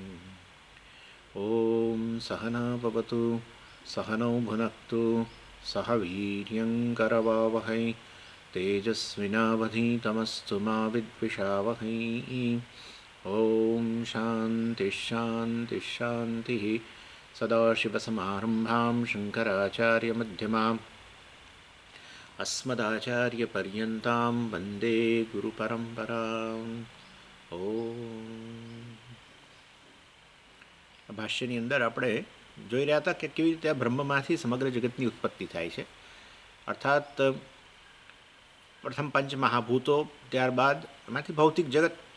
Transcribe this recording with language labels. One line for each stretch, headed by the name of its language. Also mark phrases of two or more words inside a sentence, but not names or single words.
Sanskrit: ॐ सहना भवतु सहनौ भुनक्तु सह वीर्यङ्करवावहै तेजस्विनावधीतमस्तु मा विद्विषावहै। ॐ शान्तिः शान्तिः शान्तिः। सदाशिवसमारम्भां शङ्कराचार्यमध्यमाम् अस्मदाचार्यपर्यन्तां वन्दे गुरुपरम्पराम्।
Gujarati: ભાષ્યની અંદર આપણે જોઈ રહ્યા હતા કે કેવી રીતે આ બ્રહ્મમાંથી સમગ્ર જગતની ઉત્પત્તિ થાય છે, અર્થાત પ્રથમ પંચ મહાભૂતો, ત્યારબાદ એમાંથી ભૌતિક જગત.